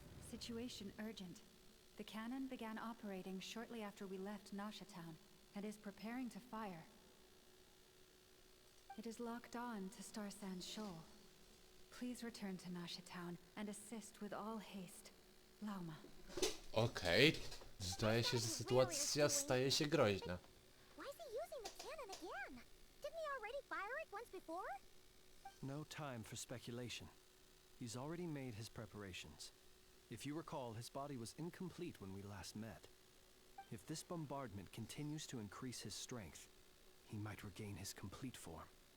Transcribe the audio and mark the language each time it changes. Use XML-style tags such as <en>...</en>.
<en>Situation urgent. The cannon began operating shortly after we left Nasha Town and is preparing to fire. It is locked on to Star Sand Shoal. Please return to Nasha Town and assist with all haste. Lauma. Okej.</en> <pl>Zdaje się, że sytuacja staje się groźna.</pl> <en>Why is he using the cannon again? Didn't he already fire it once before? No time for speculation. He's already made his preparations. If you recall, his body was incomplete when we last met. If this bombardment continues to increase his strength, he might regain his complete form.</en>